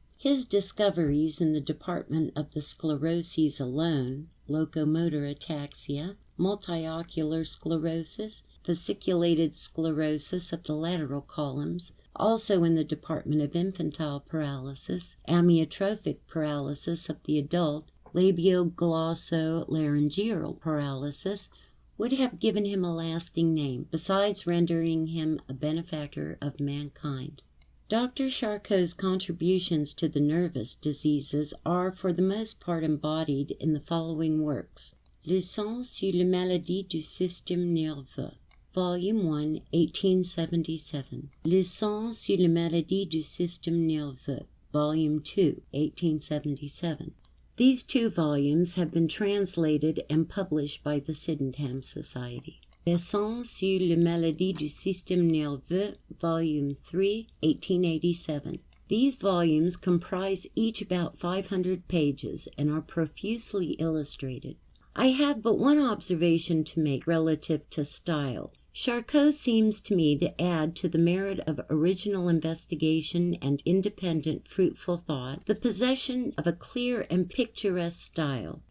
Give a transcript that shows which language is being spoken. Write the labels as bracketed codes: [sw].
[en] His discoveries in the department of the scleroses alone, locomotor ataxia, multiocular sclerosis, fasciculated sclerosis of the lateral columns, also in the department of infantile paralysis, amyotrophic paralysis of the adult, labioglossolaryngeal paralysis, would have given him a lasting name, besides rendering him a benefactor of mankind. Dr. Charcot's contributions to the nervous diseases are for the most part embodied in the following works. [fr] Leçons sur les maladies du système nerveux, Volume 1, 1877. Leçons sur les maladies du système nerveux, Volume 2, 1877. [en] These two volumes have been translated and published by the Sydenham Society. [fr] Leçons sur les maladies du système nerveux, Volume 3, 1887. [en] These volumes comprise each about 500 pages and are profusely illustrated. I have but one observation to make relative to style. Charcot seems to me to add to the merit of original investigation and independent, fruitful thought the possession of a clear and picturesque style.